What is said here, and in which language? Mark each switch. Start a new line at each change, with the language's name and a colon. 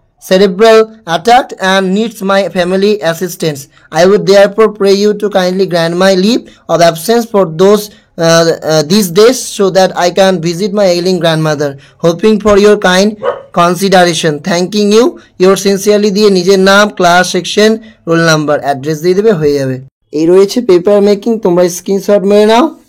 English: cerebral attack and needs my family assistance. I would therefore pray you to kindly grant my leave of absence for those these days so that I can visit my ailing grandmother. Hoping for your kind consideration. Thanking you. Your sincerely
Bangla: দিয়ে নিজের নাম, class, section, roll number, address দিয়ে দেবে, হয়ে যাবে। এই রয়েছে paper making, তোমরা স্ক্রিনশট মেরে নাও।